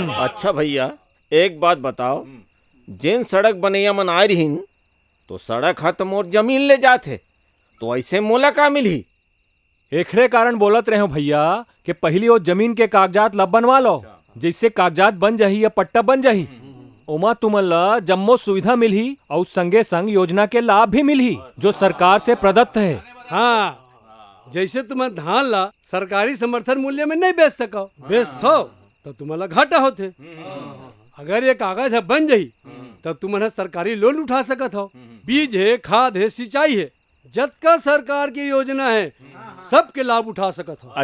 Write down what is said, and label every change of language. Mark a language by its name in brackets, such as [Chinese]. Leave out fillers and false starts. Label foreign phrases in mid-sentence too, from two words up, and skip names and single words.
[Chhattisgarhi] अच्छा भैया एक बात बताओ, जिन सड़क बनैया मन आए रहीन तो सड़क हा तो मोर जमीन ले जाते, तो ऐसे मोला का मिली? एकरे कारण बोलत रहे हो भैया कि पहली वो जमीन के कागजात ला बनवा लो, जिससे कागजात बन जाही या पट्टा बन जाही। ओमा तुमन ला जम्मो सुविधा मिलही और संगे संग योजना के लाभ भी मिलही जो सरकार से प्रदत्त है। हाँ, जैसे तुम्हें धान ला सरकारी समर्थन मूल्य में नहीं बेच सको, बेचतो तो तुम्हारा घाटा होते। अगर ये कागज है बन जाही तब तुम्हारा सरकारी लोन उठा सकत हो। बीज है, खाद है, सिंचाई है, जतका सरकार की योजना है सबके लाभ उठा सकत हो।